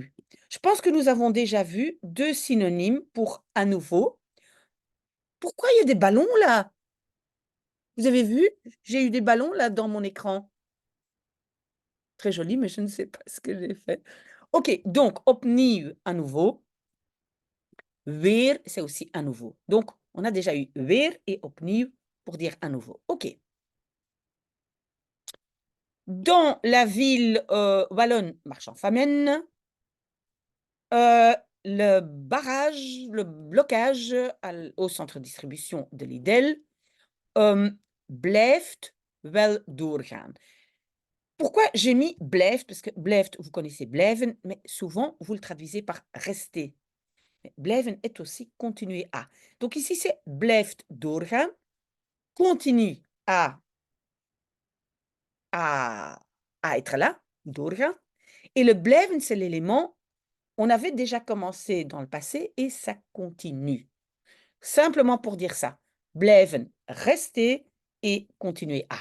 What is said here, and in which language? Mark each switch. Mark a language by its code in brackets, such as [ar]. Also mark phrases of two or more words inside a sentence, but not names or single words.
[fr] Je pense que nous avons déjà vu deux synonymes pour à nouveau. Pourquoi il y a des ballons là? Vous avez vu? J'ai eu des ballons là dans mon écran. Très joli, mais je ne sais pas ce que j'ai fait. OK, donc opnieuw à nouveau. Weer, c'est aussi à nouveau. Donc, on a déjà eu weer et opnieuw pour dire à nouveau. OK. Dans la ville wallonne Marchand-Famenne, le blocage au centre de distribution de Lidl [nl] blijft wel doorgaan. [fr] Pourquoi j'ai mis blijft? Parce que blijft, vous connaissez blijven, mais souvent, vous le traduisez par rester. Blijven est aussi continuer à. Donc ici, c'est [nl] blijft doorgaan, [fr] continue à être là, doorgaan. Et le blijven, c'est l'élément, on avait déjà commencé dans le passé et ça continue. Simplement pour dire ça. Blijven, rester et continuer à.